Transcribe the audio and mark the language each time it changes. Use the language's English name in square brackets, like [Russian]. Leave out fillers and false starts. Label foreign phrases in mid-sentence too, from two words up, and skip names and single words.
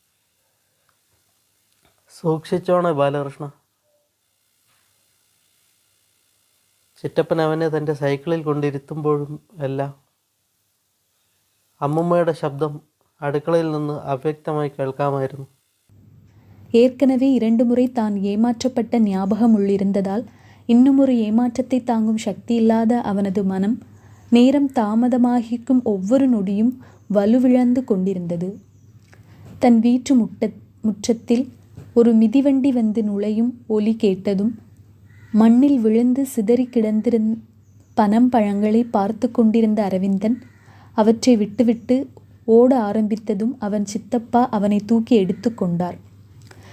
[Malayalam] സൂക്ഷിച്ചോണേ ബാലകൃഷ്ണ. ചിറ്റപ്പൻ അവനെ തൻ്റെ സൈക്കിളിൽ കൊണ്ടിരുത്തുമ്പോഴും എല്ലാം അമ്മുമ്മയുടെ ശബ്ദം അടുക്കളയിൽ നിന്ന് അവ്യക്തമായി കേൾക്കാമായിരുന്നു. [Tamil] ஏற்கனவே 2 முறை தான் ஏமாற்றப்பட்ட ஞாபகம் உள்ளிருந்ததால் இன்னும் ஒரு ஏமாற்றத்தை தாங்கும் சக்தி இல்லாத அவனது மனம் நேரம் தாமதமாகிக்கும் ஒவ்வொரு நொடியும் வலுவிழந்து கொண்டிருந்தது. தன் வீட்டு முற்றத்தில் ஒரு மிதிவண்டி வந்து நுழையும் ஒலி கேட்டதும் மண்ணில் விழுந்து சிதறி கிடந்திருந்த பனம் பழங்களை பார்த்து கொண்டிருந்த அரவிந்தன் அவற்றை விட்டுவிட்டு ஓட ஆரம்பித்ததும் அவன் சித்தப்பா அவனை தூக்கி எடுத்து கொண்டார்.